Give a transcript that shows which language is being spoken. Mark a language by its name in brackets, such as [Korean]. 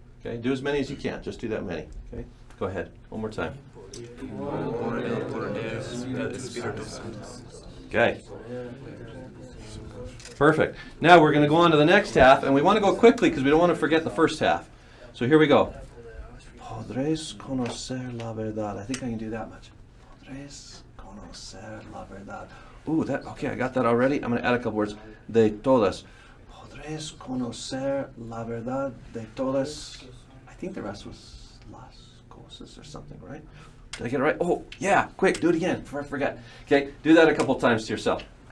[English] Okay, do as many as you can. Just do that many. Okay, go ahead. One more time. Okay. Perfect. Now we're going to go on to the next half, and we want to go quickly because we don't want to forget the first half. So here we go. [Spanish] Podréis conocer la verdad. [English] I think I can do that much. [Spanish] Podréis conocer la verdad. [English] Ooh, okay, I got that already. I'm going to add a couple words. [Spanish] De todas. Podréis conocer la verdad de todas. [English] I think the rest was [Spanish] las cosas [English] or something, right? Did I get it right? Oh, yeah, quick, do it again before I forget. Okay, do that a couple times to yourself.